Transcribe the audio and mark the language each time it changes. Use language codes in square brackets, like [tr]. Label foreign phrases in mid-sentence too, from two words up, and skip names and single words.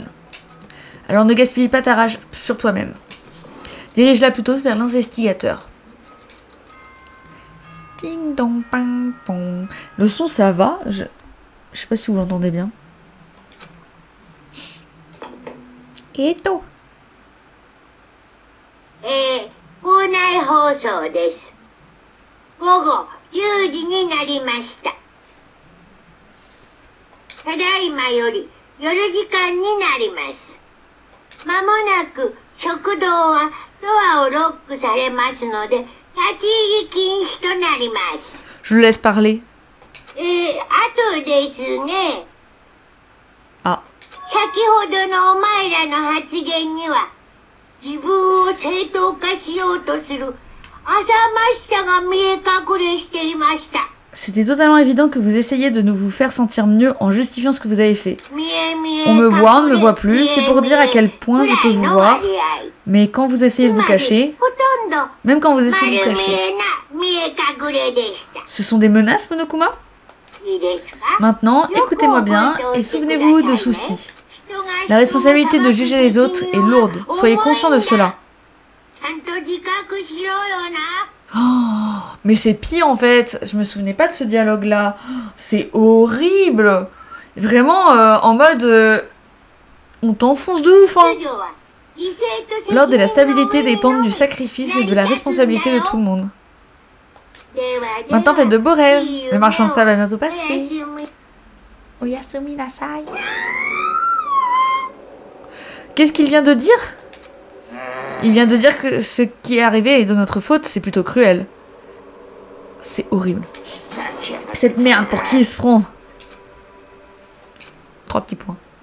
[fr] Alors ne gaspille pas ta rage sur toi-même. Dirige-la plutôt vers l'investigateur. Ding dong ping pong. Le son, ça va. Je sais pas si vous l'entendez bien. Et tout. [ja] 校内放送です。午後10時になりました。ただいまより夜時間になります。まもなく食堂はドアをロックされますので、立ち入り禁止となります。 [fr] Je le laisse parler. [ja] あとですね。あ。先ほどのお前らの発言には、自分を正当化しようとする浅ましさが見え隠れしていました。 [fr] C'était totalement évident que vous essayez de nous vous faire sentir mieux en justifiant ce que vous avez fait. On me voit, on ne me voit plus, c'est pour dire à quel point je peux vous voir. Mais quand vous essayez de vous cacher, même quand vous essayez de vous cacher, [ja] くれでした。 [fr] Ce sont des menaces, Monokuma? [ja] いいですか？ [fr] Maintenant, écoutez-moi bien et souvenez-vous de ceci. La responsabilité de juger les autres est lourde. Soyez conscient de cela. [ja] ちゃんと自覚しろよな。 [fr] Oh, mais c'est pire en fait. Je me souvenais pas de ce dialogue-là. C'est horrible. Vraiment en mode... on t'enfonce de ouf, hein. L'ordre et la stabilité dépendent du sacrifice et de la responsabilité de tout le monde. Maintenant, faites de beaux rêves. Le marchand de sable va bientôt passer. [ja] おやすみなさい. [fr] Qu'est-ce qu'il vient de dire? Il vient de dire que ce qui est arrivé est de notre faute, c'est plutôt cruel. C'est horrible. Cette merde, pour qui il se prend? 3 petits points.